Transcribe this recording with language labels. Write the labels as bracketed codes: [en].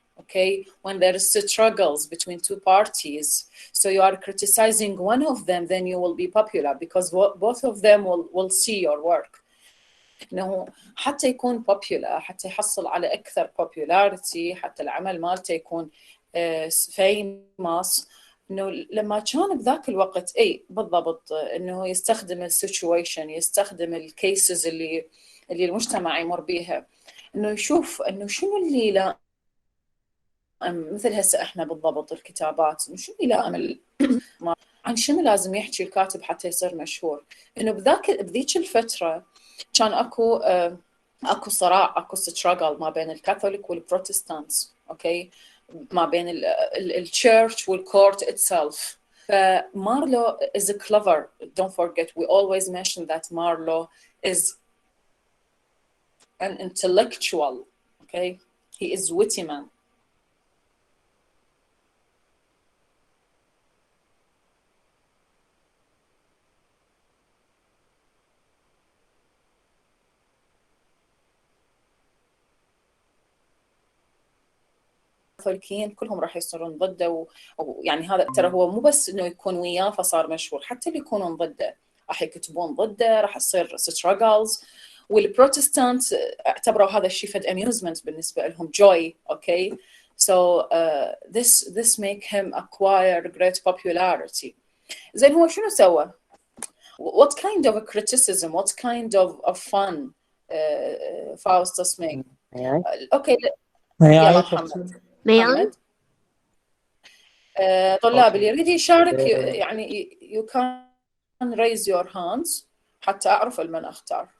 [en] Okay, when there is struggles between two parties, so you are criticizing one of them, then you will be popular because both of them will see your work. [ar] إنه حتى يكون popular، حتى يحصل على أكثر popularity، حتى العمل مالته يكون famous. إنه لما كان بذاك الوقت بالضبط إنه يستخدم السيتويشن، يستخدم الكيسز اللي المجتمع يمر بيها، إنه يشوف إنه شنو اللي لا مثل هسه احنا بالضبط الكتابات، شنو يلائم عن شنو لازم يحكي الكاتب حتى يصير مشهور. انه بذيك الفتره كان اكو صراع، اكو ستراجل ما بين الكاثوليك والبروتستانتس، اوكي، ما بين التشيرش والكورت itself. [en] فمارلو is clever. Don't forget, we always mention that Marlowe is an intellectual. Okay, he is witty man. [ar] الكاثوليكيين كلهم راح يصيرون ضده ويعني هذا ترى هو مو بس انه يكون وياه فصار مشهور، حتى اللي يكونون ضده راح يكتبون ضده، راح يصير struggles. والبروتستانت اعتبروا هذا الشيء فد amusement بالنسبه لهم، joy. [en] Okay, so this make him acquire great popularity. [ar] زين هو شنو سوى؟ [en] What kind of a criticism, what kind of fun Faustus make? [ar] Okay, يلا محمد. طلاب اللي يريد يشارك يعني [en] you can raise your hands [ar] حتى أعرف من أختار.